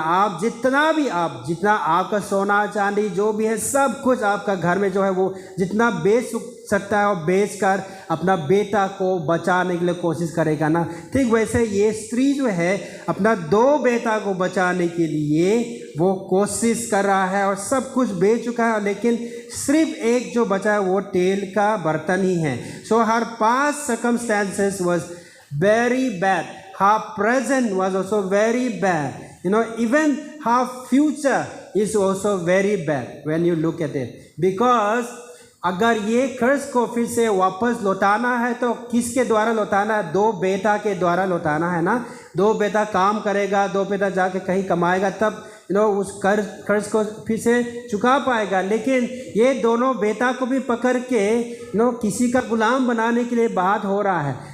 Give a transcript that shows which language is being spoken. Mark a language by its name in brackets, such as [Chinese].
[Hindi] आप जितना आपका सोना चांदी जो भी है सब कुछ आपका घर में जो है वो जितना बेच सकता है और बेच कर अपना बेटा को बचाने के लिए कोशिश करेगा ना. ठीक वैसे ये स्त्री जो है अपना 2 बेटा को बचाने के लिए वो कोशिश कर रहा है और सब कुछ बेच चुका है, लेकिन सिर्फ एक जो बचा है वो तेल का बर्तन ही है. [English] So her past circumstances was very bad. Her present was also very bad. Even her future is also very bad when you look at it. Because [Hindi] अगर ये कर्ज को फिर से वापस लौटाना है तो किसके द्वारा लौटाना है? 2 बेटा के द्वारा लौटाना है ना. 2 बेटा काम करेगा, 2 बेटा जाके कहीं कमाएगा, तब उस कर्ज को फिर से चुका पाएगा. लेकिन ये दोनों बेटा को भी पकड़ के किसी का गुलाम बनाने के लिए बात हो रहा है.